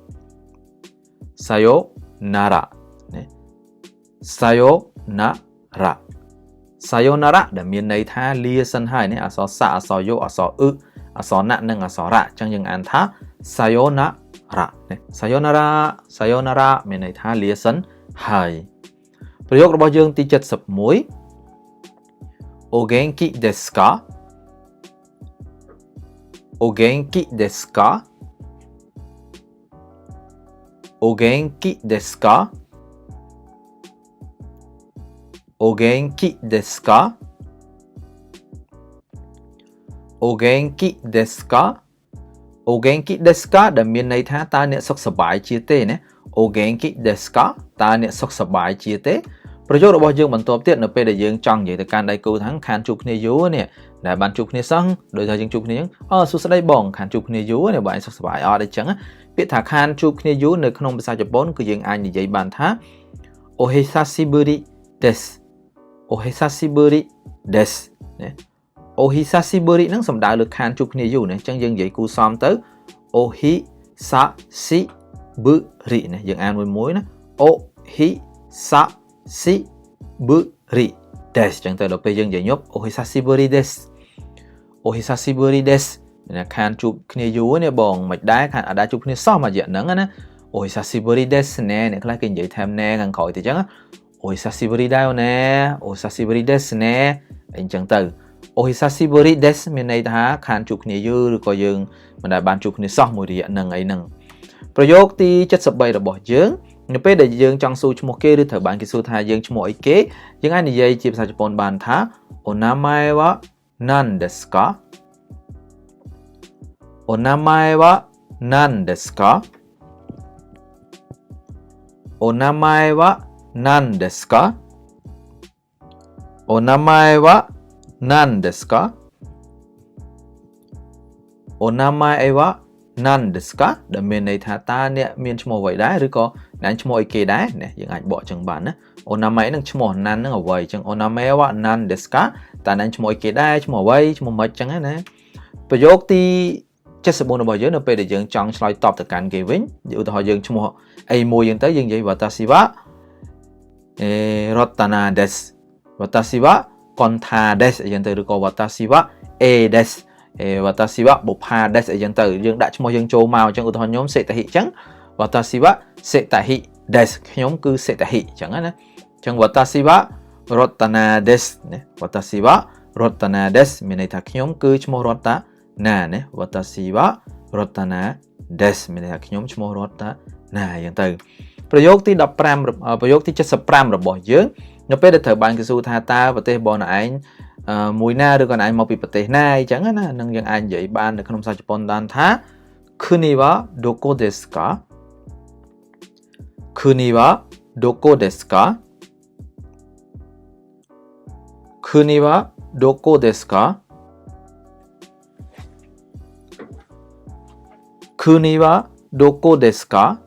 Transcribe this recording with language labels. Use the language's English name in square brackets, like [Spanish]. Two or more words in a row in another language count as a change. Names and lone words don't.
[Khmer] sayonara ណា [Japanese] さよなら さよなら [Khmer] ដែលមានន័យថាលាសិនហើយនេះអក្សរស័កអក្សរយោអក្សរអ៊ឹអក្សរណាក់និងអក្សររៈអញ្ចឹងយើងអានថា sayonara ណា [Japanese] さよなら さよなら [Khmer] មានន័យថាលាសិនហើយប្រយោគរបស់យើងទី71 [Japanese] お元気ですかお元気ですかお元気ですかお元気ですかお元気ですかお元気ですか [Khmer] ដែលមានន័យថាតើអ្នកសុខសប្បាយ ជាទេណា [Japanese] お元気ですか [Khmer] តើអ្នកសុខសប្បាយជាទេប្រយោគរបស់យើងបន្តទៀតនៅពេលដែលយើងចង់និយាយទៅកាន់ដៃគូថាខានជួបគ្នាយូរនេះដែលបានជួបគ្នាសោះដោយថាយើងជួបគ្នាអញ្ចឹងសួស្ដីបងខានជួបគ្នាយូរនេះបងឯងសុខសប្បាយអត់អីចឹងពាក្យថាខានជួប គ្នាយូរនៅក្នុងភាសាជប៉ុនគឺយើងអាចនិយាយបានថា [Japanese] お久しぶりですお久しぶりです [Khmer] ណាお久しぶりហ្នឹងសំដៅលើខានជួបគ្នាយូរណាអញ្ចឹងយើងនិយាយគូសំទៅお久しぶりណាយើងអានមួយណា [Japanese] お久しぶりです [Khmer] ចឹងទៅដល់ពេលយើងនិយាយញប់ [Japanese] お久しぶりですお久しぶりです [Khmer] ណាខានជួបគ្នា យូរនេះបងមិនដែរខានអាចជួបគ្នាសោះមួយរយៈហ្នឹងណា [Japanese] お久しぶりです [Khmer] ណែអ្នកខ្លះគេនិយាយថែមណែខាងក្រោយទៅចឹង [Japanese] お久しぶりだよねお久しぶりですね [Khmer] អញ្ចឹងទៅ [Japanese] お久しぶりです [Khmer] មានន័យថាខានជួបគ្នាយូរឬក៏យើងមិនដែលបានជួបគ្នាសោះមួយរយៈហ្នឹងអីហ្នឹងប្រយោគទី73របស់យើងនៅពេលដែលយើងចង់សួរឈ្មោះគេឬត្រូវបានគេសួរថាយើងឈ្មោះអីគេយើងអាចនិយាយជាភាសាជប៉ុនបានថា [Japanese] お名前は何ですかお名前は何ですかお名前は何ですかお名前は何ですかお名前は何ですか [Khmer] ដែលមានន័យថាតើអ្នកមានឈ្មោះអ្វីដែរឬក៏អ្នកឈ្មោះអីគេដែរណាយើងអាចបកចឹងបានណាអូណាម៉េនឹងឈ្មោះណាន់នឹងអ្វីចឹង [Japanese] お名前は何ですか [Khmer] តើអ្នកឈ្មោះអីគេដែរឈ្មោះអ្វីឈ្មោះម៉េចចឹងណាប្រយោគទី74របស់យើងនៅពេលដែលយើងចង់ឆ្លើយតបទៅកាន់គេវិញឧទាហរណ៍យើងឈ្មោះអីមួយចឹងទៅយើងនិយាយ [Japanese] 私は Rotana desu Watashi wa Konta desu [Khmer] អញ្ចឹងទៅឬក៏ [Japanese] 私は A です 私は Bopha です [Khmer] អញ្ចឹងទៅយើងដាក់ឈ្មោះយើងចូលមកអញ្ចឹងឧទាហរណ៍ខ្ញុំសេតហិអញ្ចឹង [Japanese] Watashi wa Setahi des [Khmer] ខ្ញុំគឺសេតហិអញ្ចឹងណាអញ្ចឹង [Japanese] watashi wa rotana des [Khmer] ណា [Japanese] watashi wa rotana des [Khmer] មានន័យថាខ្ញុំគឺឈ្មោះរតនាណា [Japanese] watashi wa rotana des [Khmer] មាន ន័យថាខ្ញុំឈ្មោះរតនាអញ្ចឹងទៅប្រយោគទី15ប្រយោគទី75របស់យើង នៅពេលដែលត្រូវបានគេសួរថាតើប្រទេសបងឯងមួយណាឬក៏ឯងមកពីប្រទេសណាអញ្ចឹងណានឹងយើងអាចនិយាយបាននៅក្នុងភាសាជប៉ុនបានថា [Japanese] 国はどこですか 国はどこですか 国はどこですか 国はどこですか